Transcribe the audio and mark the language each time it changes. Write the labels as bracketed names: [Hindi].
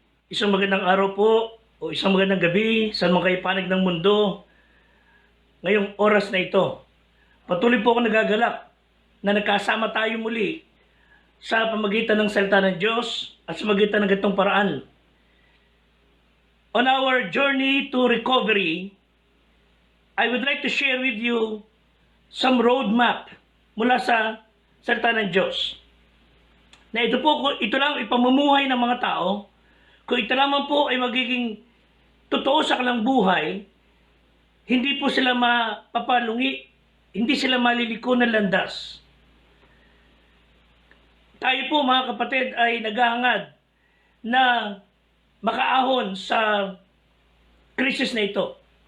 [Filipino] Isang magandang araw po o isang magandang gabi sa mga kaipanig ng mundo ngayong oras na ito. Patuloy po ako nagagalak na nagkasama tayo muli sa pamagitan ng salita ng Diyos at sa pamagitan ng ganitong paraan. [English] On our journey to recovery, I would like to share with you some roadmap [Filipino] mula sa salita ng Diyos. Na ito lang ipamumuhay ng mga tao. Kung ito naman po ay magiging totoo sa kanilang buhay, hindi po sila mapapalungi, hindi sila maliliko ng landas. Tayo po mga kapatid ay naghahangad na makaahon sa krisis na ito.